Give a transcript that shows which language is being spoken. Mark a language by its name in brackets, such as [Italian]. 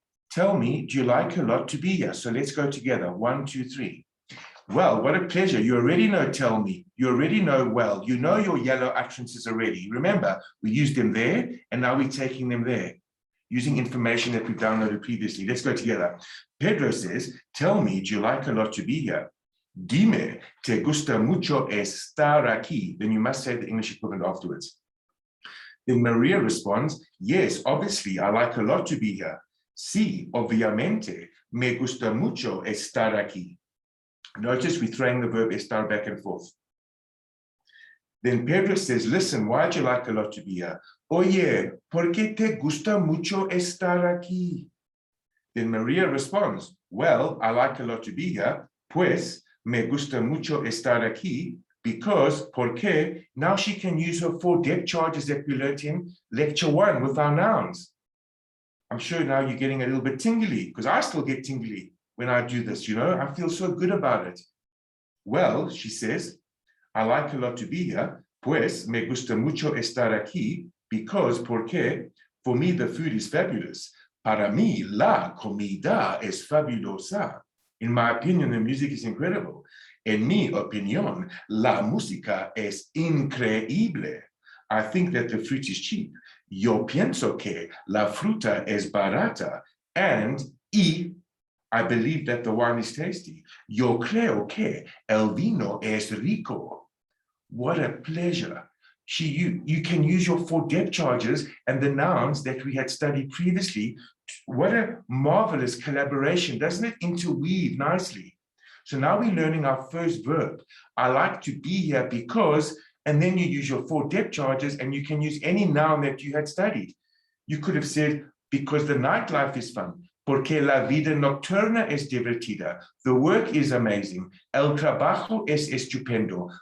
[English] Tell me, do you like a lot to be here? So let's go together. 1, 2, 3. Well, what a pleasure. You already know, tell me. You already know well. You know your yellow utterances already. Remember, we used them there, and now we're taking them there, using information that we downloaded previously. Let's go together. Pedro says, tell me, do you like a lot to be here? [Spanish] Dime, te gusta mucho estar aquí. [English] Then you must say the English equivalent afterwards. Then Maria responds, yes, obviously, I like a lot to be here. [Spanish] Sí, obviamente, me gusta mucho estar aquí. [English] Notice we're throwing the verb estar back and forth. Then Pedro says, listen, why'd you like a lot to be here? [Spanish] Oye, ¿por qué te gusta mucho estar aquí? [English] Then Maria responds, well, I like a lot to be here, [Spanish] pues me gusta mucho estar aquí, [English] because, [Spanish] porque, [English] now she can use her 4 depth charges that we learned in lecture 1 with our nouns. I'm sure now you're getting a little bit tingly, because I still get tingly when I do this, you know, I feel so good about it. Well, she says, I like a lot to be here, [Spanish] pues me gusta mucho estar aquí, [English] because, [Spanish] porque, [English] for me the food is fabulous. [Spanish] Para mí la comida es fabulosa. [English] In my opinion, the music is incredible. [Spanish] En mi opinión, la música es increíble. [English] I think that the fruit is cheap. [Spanish] Yo pienso que la fruta es barata. [English] And I believe that the wine is tasty. [Spanish] Yo creo que el vino es rico. [English] What a pleasure. You can use your 4 depth charges and the nouns that we had studied previously. What a marvelous collaboration. Doesn't it interweave nicely? So now we're learning our first verb. I like to be here because, and then you use your 4 depth charges and you can use any noun that you had studied. You could have said, because the nightlife is fun. [Spanish] Porque la vida nocturna es divertida. [English] The work is amazing. [Spanish] El trabajo es estupendo.